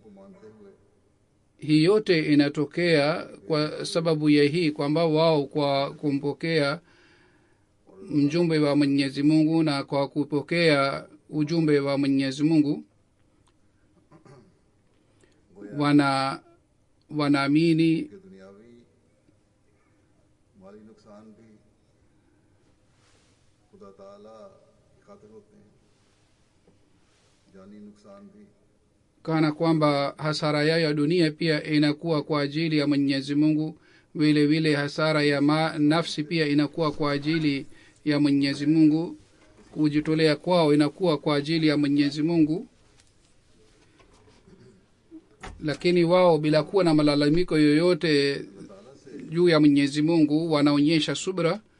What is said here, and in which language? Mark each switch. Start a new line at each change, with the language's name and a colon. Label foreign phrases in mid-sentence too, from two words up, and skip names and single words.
Swahili: Hii yote inatokea kwa sababu ya hii kwamba wao kwa kumpokea mjumbe wa Mwenyezi Mungu na kwa kupokea ujumbe wa Mwenyezi Mungu wanaamini
Urdu: مالی نقصان بھی خدا تعالیٰ کی خاطر ہوتے ہیں، جانی نقصان بھی
Swahili: kana kwamba hasara yao ya dunia pia inakuwa kwa ajili ya mwenyezi mungu, vile vile hasara ya nafsi pia inakuwa kwa ajili ya mwenyezi mungu. Kujitolea kwao inakuwa kwa ajili ya mwenyezi mungu, lakini wao bila kuwa na malalamiko yoyote juu ya mwenyezi mungu wanaonyesha subra.